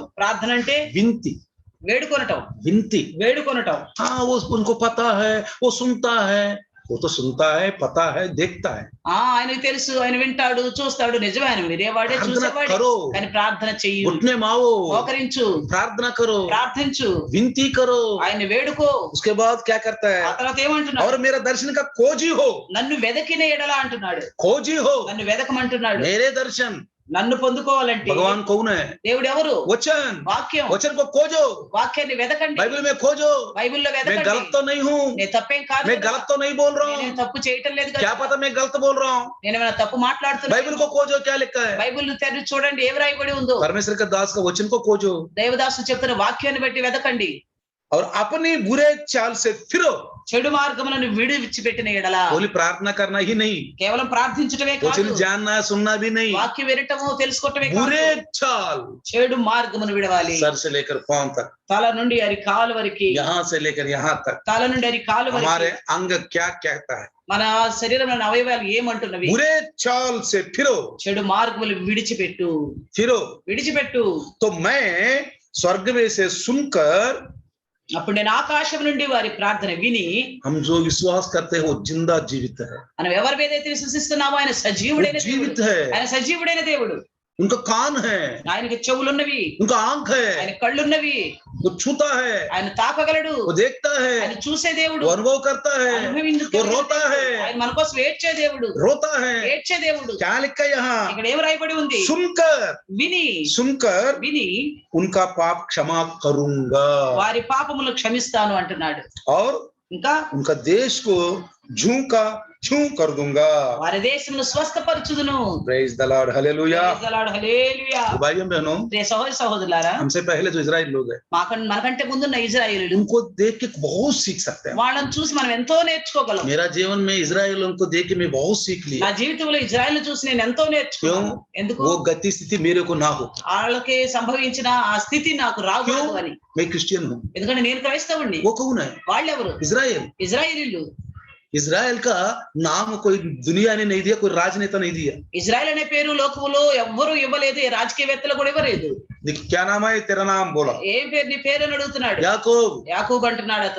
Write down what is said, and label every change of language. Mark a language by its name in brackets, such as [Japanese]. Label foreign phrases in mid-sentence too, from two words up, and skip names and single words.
[Telugu] ప్రార్థన అంటే [Hindi] विनती, [Telugu] వేడుకొనటం. [Hindi] विनती, [Telugu] వేడుకొనటం. [Hindi] हाँ वो उनको पता है, वो सुनता है, वो तो सुनता है, पता है, देखता है, [Telugu] ఆయనకు తెలుసు, ఆయన వింటాడు, చూస్తాడు. నిజమే, ఆయన వినేవాడే, చూసేవాడే. [Hindi] करो, [Telugu] కానీ ప్రార్థన చెయ్యి. [Hindi] घुटने माओ, [Telugu] మోకరించు, [Hindi] प्रार्थना करो, [Telugu] ప్రార్థించు, [Hindi] विनती करो, [Telugu] ఆయన వేడుకో. [Hindi] उसके बाद क्या करता ఆ है, [Telugu] తర్వాత ఏమంటున్నాడు? [Hindi] और मेरा दर्शन का खोजी हो, [Telugu] నన్ను వెదకిన ఎడలా అంటున్నాడు. [Hindi] खोजी हो, [Telugu] నన్ను వెదకమంటున్నాడు. [Hindi] मेरे दर्शन, [Telugu] నన్ను పొందుకోవాలంటే [Hindi] भगवान कौन है, [Telugu] దేవుడు ఎవరు? [Hindi] वचन, [Telugu] వాక్యం. [Hindi] वचन को खोजो, [Telugu] వాక్యాన్ని వెదకండి. [Hindi] बाइबल में खोजो, [Telugu] బైబిల్లో [Hindi] मैं [Telugu] వెదకండి. [Hindi] गलत तो नहीं हूँ, [Telugu] నేను తప్పేం కాదు [Hindi] मैं [Telugu] కదా. [Hindi] गलत तो नहीं बोल रहा [Telugu] నేను [Hindi] हूँ, [Telugu] తప్పు చేయటం లేదు [Hindi] क्या [Telugu] కదా. [Hindi] पता मैं गलत बोल रहा हूँ, [Telugu] నేను ఏమైనా తప్పు మాట్లాడుతున్నా? [Hindi] बाइबल को खोजो क्या लिखा है, [Telugu] బైబిల్ తెరిచి చూడండి ఏం రాయబడి ఉందో. [Hindi] परमेश्वर का दास का वचन को खोजो, [Telugu] దేవదాసు చెప్తున్న వాక్యాన్ని బట్టి వెదకండి. [Hindi] और अपनी बुरे चाल से फिरो, [Telugu] చెడు మార్గములను విడిచిపెట్టిన ఎడలా. [Hindi] बोली प्रार्थना करना ही नहीं, [Telugu] కేవలం ప్రార్థించటమే [Hindi] वचन [Telugu] కాదు, [Hindi] जानना सुनना भी नहीं, [Telugu] వాక్యం వినటము తెలుసుకోవటమే కాదు, [Hindi] बुरे चाल [Telugu] చెడు మార్గమును విడవాలి. [Hindi] सर से लेकर पांव तक, [Telugu] తల నుండి అరికాలు వరకు, [Hindi] यहाँ से लेकर यहाँ तक, [Telugu] తల నుండి అరికాలు వరకు [Hindi] हमारे अंग क्या कहता है, [Telugu] మన శరీరంలోని అవయవాలు ఏమంటున్నవి? [Hindi] बुरे चाल से फिरो, [Telugu] చెడు మార్గములు విడిచిపెట్టు, [Hindi] फिरो, [Telugu] విడిచిపెట్టు. [Hindi] तो मैं स्वर्ग में से सुनकर, [Telugu] అప్పుడు నేను ఆకాశం నుండి వారి ప్రార్థన విని. [Hindi] हम जो विश्वास करते हैं वो जिंदा जीवित है, [Telugu] మనం ఎవరి మీద అయితే విశ్వసిస్తున్నామో ఆయన సజీవుడైన [Hindi] वो जीवित [Telugu] దేవుడు. [Hindi] है, [Telugu] ఆయన సజీవుడైన దేవుడు. [Hindi] उनका कान है, [Telugu] ఆయనకి చెవులున్నవి, [Hindi] उनका आंख है, [Telugu] ఆయన కళ్ళున్నవి, [Hindi] वो छूता है, [Telugu] ఆయన తాకగలడు, [Hindi] वो देखता [Telugu] ఆయన [Hindi] है, [Telugu] చూసే దేవుడు, [Hindi] वो अनुभव करता है, वो रोता है, [Telugu] ఆయన మన కోసం ఏడ్చే దేవుడు, [Hindi] रोता है, [Telugu] ఏడ్చే దేవుడు. [Hindi] क्या लिखा है यहाँ, [Telugu] ఇక్కడ ఏం రాయబడి ఉంది? [Hindi] सुनकर, [Telugu] విని, [Hindi] सुनकर [Telugu] విని [Hindi] उनका पाप क्षमा करूंगा, [Telugu] వారి పాపములు క్షమిస్తాను అంటున్నాడు. [Hindi] और [Telugu] ఇంకా [Hindi] उनका देश को जूं का छू कर दूंगा। [Telugu] వారి దేశమును స్వస్థపరచుదును. [English] Praise the Lord, hallelujah. Praise the Lord, hallelujah. [Hindi] भाइयों बहनों, [Telugu] ప్రియ సహోదరి సహోదరులారా, [Hindi] हमसे पहले जो इजराइल लोग हैं, [Telugu] మనకంటే ముందున్న ఇజ్రాయేలీలు, [Hindi] उनको देख के बहुत सीख सकते हैं। [Telugu] వాళ్ళని చూసి మనం ఎంతో నేర్చుకోగలం. [Hindi] मेरा जीवन में इजराइल उनको देख के मैं बहुत सीख [Telugu] నా [Hindi] लिया। [Telugu] జీవితంలో ఇజ్రాయేల్ చూసి నేను ఎంతో నేర్చుకున్నాను. ఎందుకు? [Hindi] वो गति स्थिति मेरे को ना हो, [Telugu] వాళ్ళకి సంభవించిన ఆ స్థితి నాకు రాకూడదు అని. [Hindi] मैं क्रिश्चियन हूँ। [Telugu] ఎందుకంటే నేను క్రైస్తవుణ్ణి. [Hindi] वो कौन है? [Telugu] వాళ్ళెవరు? [Hindi] इजराइल। [Telugu] ఇజ్రాయేలీలు. [Hindi] इजराइल का नाम कोई दुनिया ने नहीं दिया, कोई राजनेता नहीं दिया। [Telugu] ఇజ్రాయెల్ అనే పేరు లోకములో ఎవ్వరూ ఇవ్వలేదు, ఏ రాజకీయవేత్తలు కూడా ఇవ్వలేదు. [Hindi] क्या नाम है तेरा? नाम बोला। [Telugu] ఏం పేరు నీ పేరు అని అడుగుతున్నాడు. [Hindi] याकूब। [Telugu] యాకూబ్ అంటున్నాడు అతను.